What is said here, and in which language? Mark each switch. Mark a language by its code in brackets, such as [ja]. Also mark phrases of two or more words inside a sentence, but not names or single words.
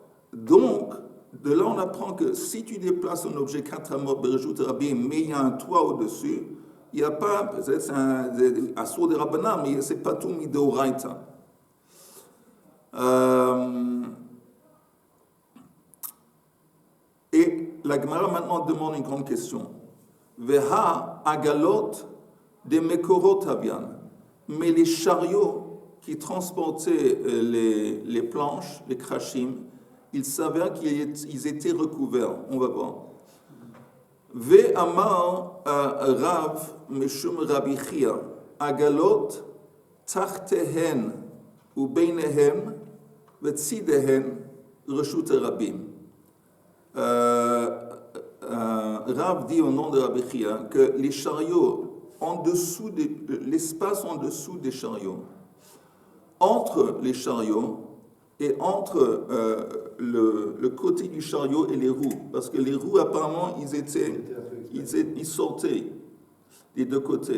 [fr] Donc, de là on apprend que si tu déplaces un objet 4 [he] אמות רשות הרבים, [fr] mais il y a un toit au-dessus, il n'y a pas, peut-être c'est un assour de Rabbanan, mais c'est pas tout midoraita. Et la Gemara maintenant demande une grande question. [arc] והא עגלות דמקורות הויין. [fr] Mais les chariots qui transportaient les planches, les krashim, il s'avère qu'ils étaient recouverts. On va voir. [he] ואמר רב משום רבי חייא עגלות תחתיהן וביניהן ובצדיהן רשות הרבים. [fr] Rav dit au nom de Rabbi Chia que les chariots l'espace en dessous des chariots, entre les chariots et entre le côté du chariot et les roues, parce que les roues apparemment ils sortaient des deux côtés.